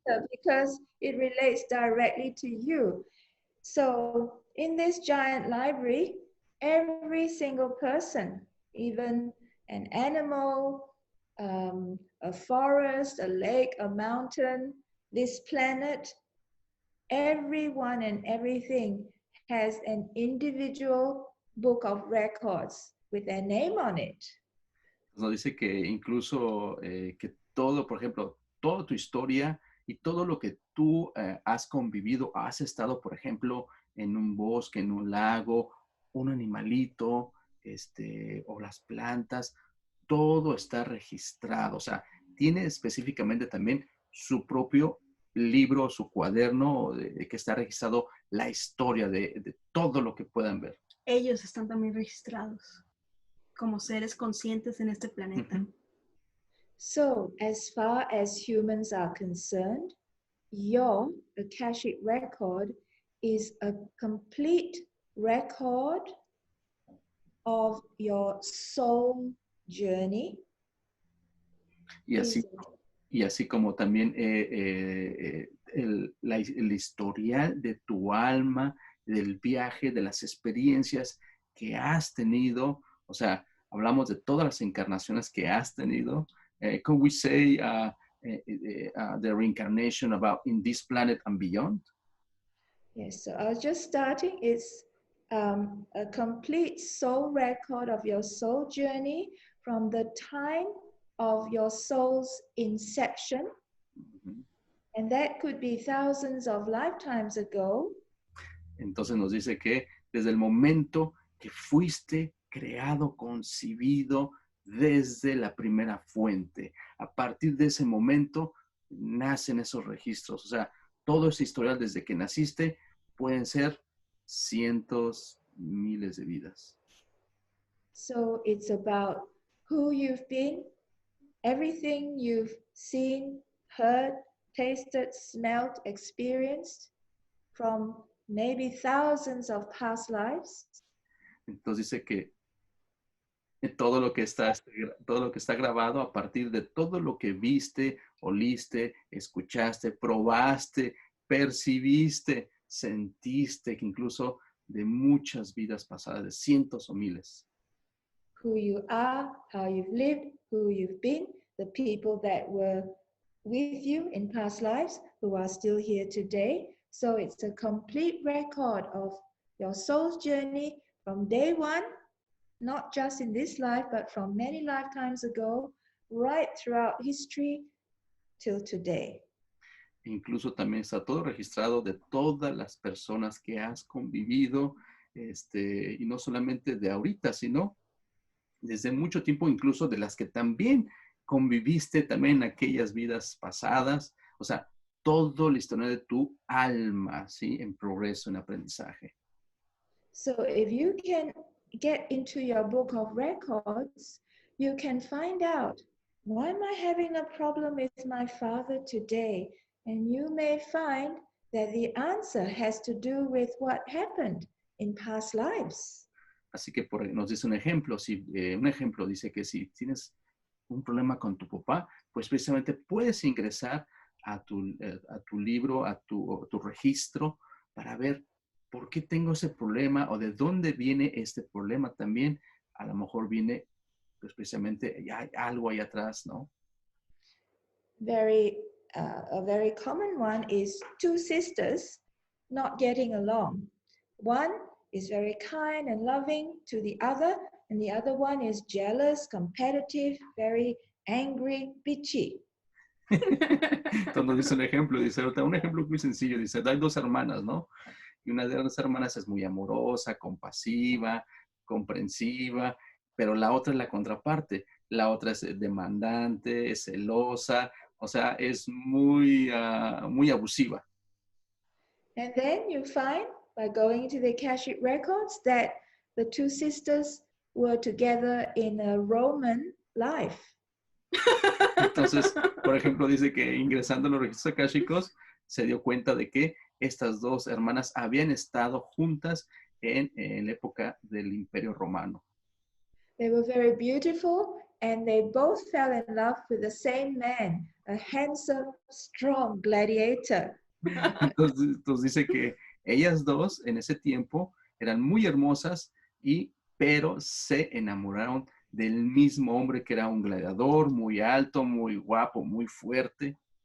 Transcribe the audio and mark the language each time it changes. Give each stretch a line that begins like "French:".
English: because it relates directly to you. So in this giant library, every single person, even an animal, a forest, a lake, a mountain, this planet, everyone and everything has an individual book of records with their name on it.
Spanish: Nos dice que incluso que todo, por ejemplo, toda tu historia y todo lo que tú has convivido, has estado, por ejemplo, en un bosque, en un lago, un animalito, o las plantas, todo está registrado. O sea, tiene específicamente también su propio libro, su cuaderno, de que está registrado la historia de todo lo que puedan ver. Ellos están también registrados como seres conscientes en este planeta. Uh-huh.
English: So, as far as humans are concerned, your Akashic record is a complete record of your soul journey.
Spanish: Y así como también el historial de tu alma, del viaje, de las experiencias que has tenido. O sea, hablamos de todas las encarnaciones que has tenido.
English: Could we say the reincarnation about in this planet and beyond? Yes, so I was just starting. It's a complete soul record of your soul journey from the time of your soul's inception. Uh-huh. And that could be thousands of lifetimes ago.
Spanish: Entonces nos dice que desde el momento que fuiste creado, concebido desde la primera fuente. A partir de ese momento nacen esos registros. O sea, todo ese historial desde que naciste pueden ser cientos, miles de vidas.
English: So it's about who you've been, everything you've seen, heard, tasted, smelled, experienced from maybe thousands of past lives.
Spanish: Entonces dice que todo lo que está grabado a partir de todo lo que viste, oliste, escuchaste, probaste, percibiste, sentiste, que incluso de muchas vidas pasadas, de cientos o miles.
English: Who you are, how you've lived, who you've been, the people that were with you in past lives who are still here today. So it's a complete record of your soul's journey from day one, not just in this life, but from many lifetimes ago, right throughout history till today.
Spanish: Incluso también está todo registrado de todas las personas que has convivido, y no solamente de ahorita, sino desde mucho tiempo, incluso de las que también conviviste también en aquellas vidas pasadas. O sea, todo la historia de tu alma, ¿sí? En progreso, en aprendizaje.
English: So if you can get into your book of records, you can find out, why am I having a problem with my father today? And you may find that the answer has to do with what happened in past lives.
Spanish: Así que nos dice un ejemplo. Un ejemplo dice que si tienes un problema con tu papá, pues precisamente puedes ingresar a tu libro, a tu registro, para ver por qué tengo ese problema o de dónde viene este problema también. A lo mejor viene, pues precisamente, ya hay algo ahí atrás, ¿no?
English: A very common one is two sisters not getting along. One is very kind and loving to the other, and the other one is jealous, competitive, very angry, bitchy.
Spanish: Entonces dice un ejemplo muy sencillo, dice, hay dos hermanas, ¿no? Y una de las hermanas es muy amorosa, compasiva, comprensiva, pero la otra es la contraparte. La otra es demandante, es celosa, o sea, es muy abusiva.
English: And then you find, by going into the Akashic records, that the two sisters were together in a Roman life.
Spanish: Entonces, por ejemplo, dice que ingresando a los registros akáshicos se dio cuenta de que estas dos hermanas habían estado juntas en la época del Imperio Romano.
English: They were very beautiful and they both fell in love with the same man, a handsome, strong gladiator.
Spanish: Entonces dice que ellas dos en ese tiempo eran muy hermosas, pero se enamoraron del mismo hombre que era un gladiador muy alto, muy guapo, muy fuerte.